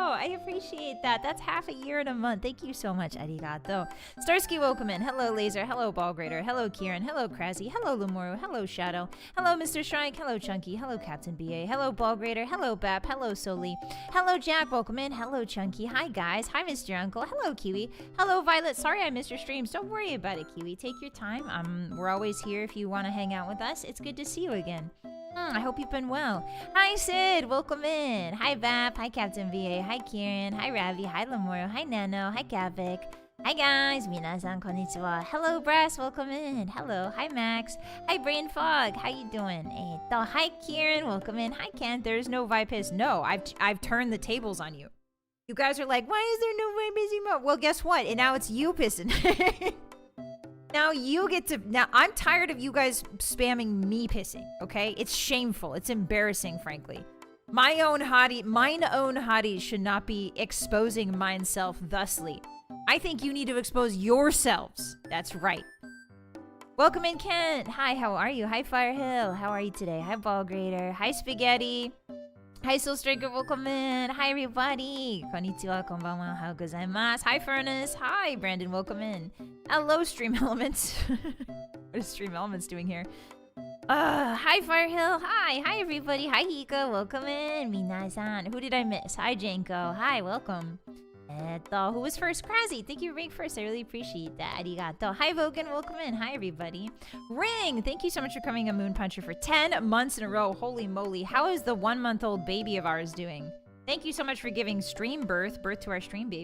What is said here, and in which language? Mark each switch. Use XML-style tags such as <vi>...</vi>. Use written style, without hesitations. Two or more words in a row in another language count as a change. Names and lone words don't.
<en>I appreciate that. That's half a year and a month. Thank you so much. Arigato. Starsky, welcome in. Hello, Laser. Hello, Ballgrader. Hello, Kieran. Hello, Kraszy. Hello, Lemuru. Hello, Shadow. Hello, Mr. Shrike. Hello, Chunky. Hello, Captain BA. Hello, Ballgrader. Hello, Bap. Hello, Soli. Hello, Jack. Welcome in. Hello, Chunky. Hi, guys. Hi, Mr. Uncle. Hello, Kiwi. Hello, Vylett. Sorry I missed your streams. Don't worry about it, Kiwi. Take your time. We're always here if you want to hang out with us. It's good to see you again. I hope you've been well. Hi, Sid. Welcome in. Hi, Bap. Hi, Captain VA. Hi, Kieran. Hi, Ravi. Hi, Lemuro. Hi, Nano. Hi, Gavik. Hi, guys.</en> <ja>みなさん こんにちは.</ja> <en>Hello, Brass. Welcome in. Hello. Hi, Max. Hi, Brain Fog. How you doing? Hi, Kieran. Welcome in. Hi, Ken. There's no Vipiss. No, I've turned the tables on you. You guys are like, why is there no Vipiss emote? Well, guess what? And now it's you pissing. Now you get to... Now, I'm tired of you guys spamming me pissing, okay? It's shameful. It's embarrassing, frankly. Mine own hotties should not be exposing mineself thusly. I think you need to expose yourselves. That's right. Welcome in, Kent. Hi, how are you? Hi, Firehill. How are you today? Hi, Ballgrader. Hi, Spaghetti. Hi, Soul Striker, welcome in. Hi, everybody.</en> <ja>こんにちは、こんばんは、how ございます.</ja> <en>Hi, Furnace. Hi, Brandon, welcome in. Hello, Stream Elements. What is Stream Elements doing here? Hi, Firehill. Hi. Hi, everybody. Hi, Hika. Welcome in. Minasan. Who did I miss? Hi, Janko. Hi, welcome. Who was first? Kraszy. Thank you for being first. I really appreciate that. Arigato. Hi, Vogan. Welcome in. Hi, everybody. Ring. Thank you so much for becoming a Moon Puncher for 10 months in a row. Holy moly. How is the 1-month-old baby of ours doing? Thank you so much for giving stream birth to our stream baby.</en>